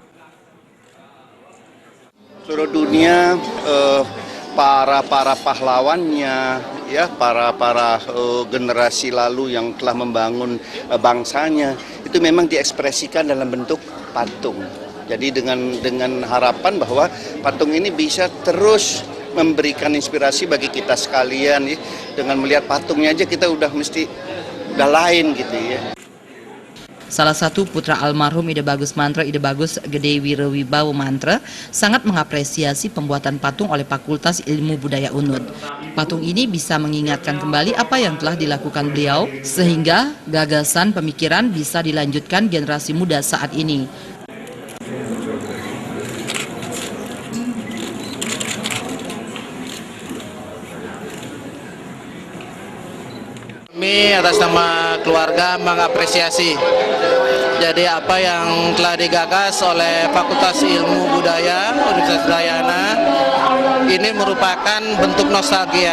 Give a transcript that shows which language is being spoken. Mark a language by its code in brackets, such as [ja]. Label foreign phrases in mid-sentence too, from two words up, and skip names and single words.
[id] Seluruh dunia para pahlawannya, ya para generasi lalu yang telah membangun bangsanya itu memang diekspresikan dalam bentuk patung. Jadi dengan harapan bahwa patung ini bisa terus memberikan inspirasi bagi kita sekalian, ya. Dengan melihat patungnya aja kita udah lain gitu ya. Salah satu putra almarhum Ide Bagus Mantre, Ide Bagus Gede Wirewibawa Mantre, sangat mengapresiasi pembuatan patung oleh Fakultas Ilmu Budaya UNUD. Patung ini bisa mengingatkan kembali apa yang telah dilakukan beliau, sehingga gagasan pemikiran bisa dilanjutkan generasi muda saat ini. Kami atas nama keluarga mengapresiasi jadi apa yang telah digagas oleh Fakultas Ilmu Budaya Universitas Udayana ini merupakan bentuk nostalgia.